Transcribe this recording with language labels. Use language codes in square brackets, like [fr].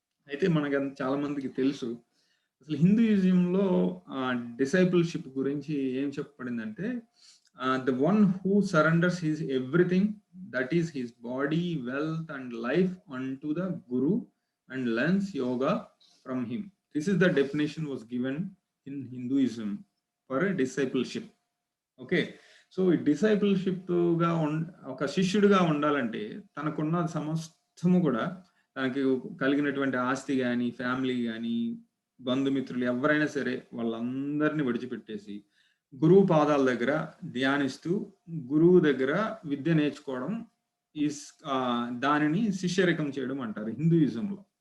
[te] అయితే మనకు చాలా మందికి తెలుసు అసలు హిందూయిజంలో డిసైపుల్షిప్ గురించి ఏం చెప్పబడిందంటే, [en] The one who surrenders his everything, that is his body, wealth and life unto the guru and learns yoga from him. This is the definition was given in Hinduism for a discipleship. [te] Okay, so ఈ discipleship గా ఒక శిష్యుడిగా ఉండాలంటే తనకున్న సమస్తము కూడా, తనకి కలిగినటువంటి ఆస్తి కానీ, ఫ్యామిలీ కానీ, బంధుమిత్రులు ఎవరైనా సరే వాళ్ళందరినీ విడిచిపెట్టేసి గురువు పాదాల దగ్గర ధ్యానిస్తూ గురువు దగ్గర విద్య నేర్చుకోవడం, ఈ దానిని శిష్యరికం చేయడం అంటారు హిందూయిజంలో.